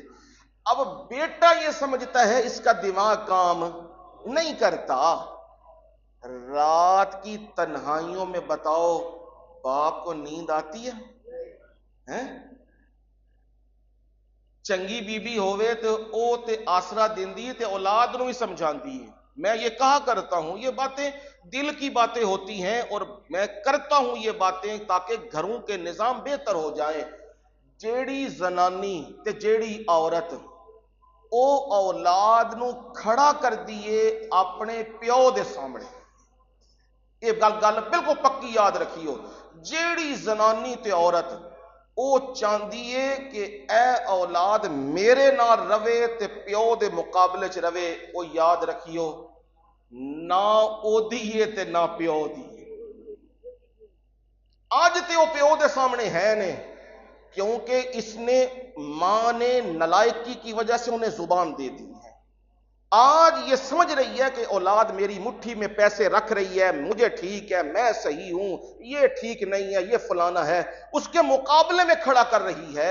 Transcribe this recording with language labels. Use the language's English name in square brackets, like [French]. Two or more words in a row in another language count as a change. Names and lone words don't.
[Urdu] اب بیٹا یہ سمجھتا ہے اس کا دماغ کام نہیں کرتا. رات کی تنہائیوں میں بتاؤ باپ کو نیند آتی ہے؟ [Punjabi] چنگی بی بی ہوئے تو او تے آسرا دیندی تے اولاد نو ہی سمجھاندی ہے. [Urdu] میں یہ کہا کرتا ہوں یہ باتیں دل کی باتیں ہوتی ہیں، اور میں کرتا ہوں یہ باتیں تاکہ گھروں کے نظام بہتر ہو جائیں. [Punjabi] جیڑی زنانی تے جیڑی عورت او اولاد نو کھڑا کر دیے اپنے پیو دے سامنے، یہ گل بالکل پکی یاد رکھیو. جیڑی زنانی تے عورت او چاندی ہے کہ اے اولاد میرے نال روے تے پیو دے مقابلے چ روے، او یاد رکھیو نہ او دیئے تے نہ پیو دیئے. آج تے او پیو دے سامنے ہے نے، [Urdu] کیونکہ اس نے ماں نے نالائکی کی وجہ سے انہیں زبان دے دی ہے. آج یہ سمجھ رہی ہے کہ اولاد میری مٹھی میں پیسے رکھ رہی ہے، مجھے ٹھیک ہے، میں صحیح ہوں، یہ ٹھیک نہیں ہے، یہ فلانا ہے، اس کے مقابلے میں کھڑا کر رہی ہے.